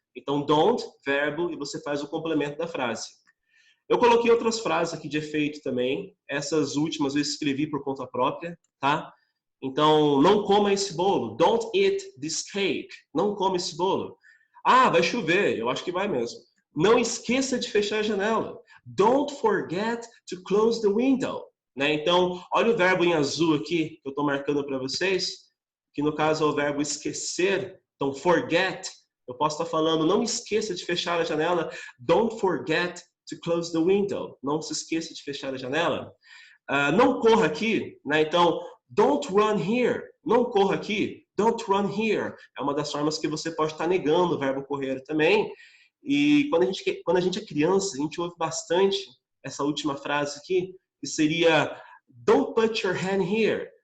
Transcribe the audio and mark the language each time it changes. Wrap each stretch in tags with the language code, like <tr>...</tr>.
<pt>Então, don't, verbo, e você faz o complemento da frase. Eu coloquei outras frases aqui de efeito também. Essas últimas eu escrevi por conta própria, tá? Então, não coma esse bolo.</pt> <en>Don't eat this cake.</en> <pt>Não coma esse bolo. Ah, vai chover. Eu acho que vai mesmo. Não esqueça de fechar a janela.</pt> <en>Don't forget to close the window.</en> <pt>Né? Então, olha o verbo em azul aqui, que eu estou marcando para vocês, que no caso é o verbo esquecer. Então, forget. Eu posso estar falando, não esqueça de fechar a janela.</pt> <en>Don't forget to close the window.</en> <pt>Não se esqueça de fechar a janela. Não corra aqui. Né? Então,</pt> <en>don't run here.</en> <pt>Não corra aqui.</pt> <en>Don't run here.</en> <pt>É uma das formas que você pode estar negando o verbo correr também. E quando a gente é criança, a gente ouve bastante essa última frase aqui, que seria</pt> <en>don't put your hand here.</en>